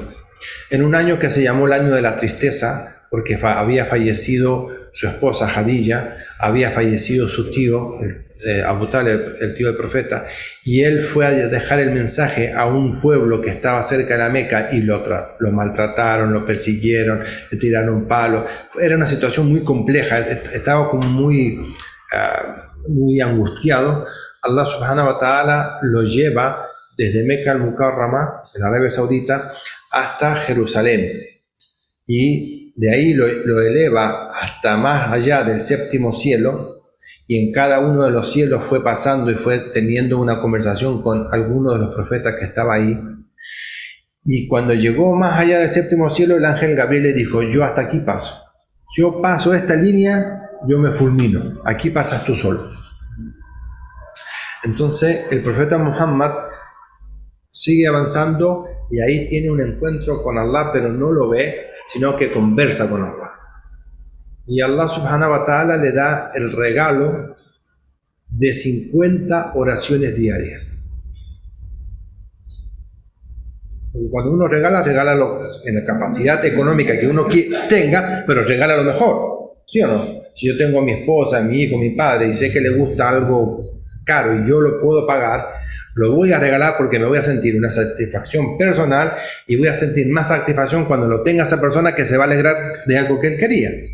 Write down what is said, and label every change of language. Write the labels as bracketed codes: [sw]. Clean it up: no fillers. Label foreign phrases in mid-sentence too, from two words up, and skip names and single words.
[es] En un año que se llamó el año de la tristeza, porque había fallecido su esposa Khadija, había fallecido su tío, Abu Talib, el tío del profeta, y él fue a dejar el mensaje a un pueblo que estaba cerca de la Meca y lo maltrataron, lo persiguieron, le tiraron palos. Era una situación muy compleja, estaba como muy angustiado. Allah [ar] سبحانه وتعالى [es] lo lleva desde Meca al Mukarrama, en Arabia Saudita, hasta Jerusalén, y de ahí lo eleva hasta más allá del séptimo cielo, y en cada uno de los cielos fue pasando y fue teniendo una conversación con alguno de los profetas que estaba ahí. Y cuando llegó más allá del séptimo cielo, el ángel Gabriel le dijo: yo hasta aquí paso, yo paso esta línea, yo me fulmino, aquí pasas tú solo. Entonces el profeta Muhammad sigue avanzando y ahí tiene un encuentro con Allah, pero no lo ve, sino que conversa con Allah. Y Allah [ar] سبحانه وتعالى [es] le da el regalo de 50 oraciones diarias. Porque cuando uno regala en la capacidad económica que uno tenga, pero regala lo mejor, ¿sí o no? Si yo tengo a mi esposa, a mi hijo, a mi padre y sé que le gusta algo caro y yo lo puedo pagar, lo voy a regalar porque me voy a sentir una satisfacción personal y voy a sentir más satisfacción cuando lo tenga esa persona que se va a alegrar de algo que él quería.